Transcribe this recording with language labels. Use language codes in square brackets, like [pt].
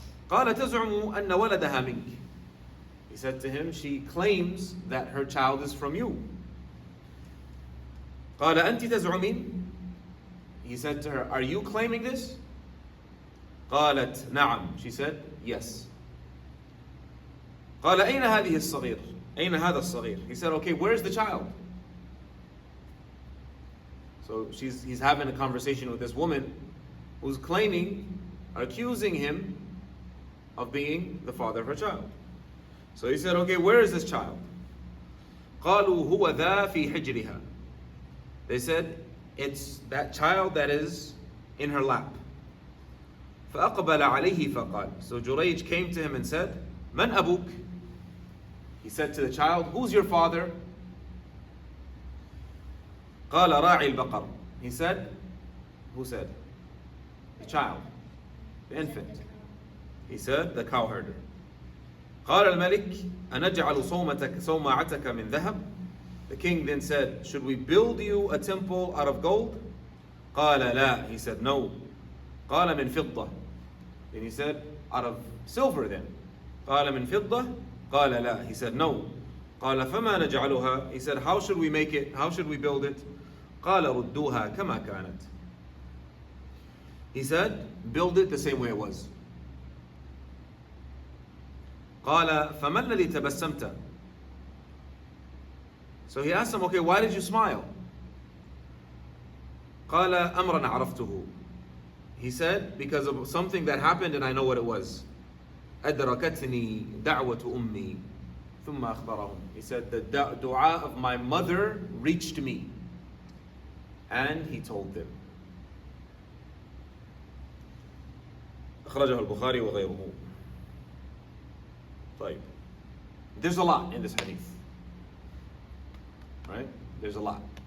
[ar] قال تزعم أن ولدها منك. [en] He said to him, she claims that her child is from you. [ar] قال أنت تزعمين. [en] He said to her, are you claiming this? [ar] قالت نعم. [en] She said, yes. [ar] قال أين هذه الصغير؟ أين هذا الصغير? [en] He said, okay, where's the child? So he's having a conversation with this woman who's claiming, accusing him of being the father of her child. So he said, okay, where is this child? [ar] قالوا هو ذا في حجرها. [en] They said, it's that child that is in her lap. [ar] فأقبل عليه فقال. [en] So Jurayj came to him and said, [ar] من أبوك? [en] He said to the child, who's your father? [ar] قال راعي البقر. [en] He said, who said? The child, the infant. He said, the cow herder. [ar] قال الملك أنجعل صومعتك من ذهب. [en] The king then said, should we build you a temple out of gold? [ar] قال لا. [en] He said, no. [ar] قال من فضة. [en] Then he said, out of silver then. [ar] قال من فضة. قال لا. [en] He said, no. [ar] قال فما نجعلها. [en] He said, how should we make it? How should we build it? [ar] قال ردوها كما كانت. [en] He said, build it the same way it was. [ar] قال فما الذي تبسمت. [en] So he asked him, okay, why did you smile? [ar] قال أمرا عرفته. [en] He said, because of something that happened and I know what it was. [ar] أدركتني دعوة أمي ثم أخبرهم. [en] He said, the dua of my mother reached me. And he told them. [ar] أخرجه البخاري وغيره. طيب. [en] There's a lot in this hadith. Right? There's a lot.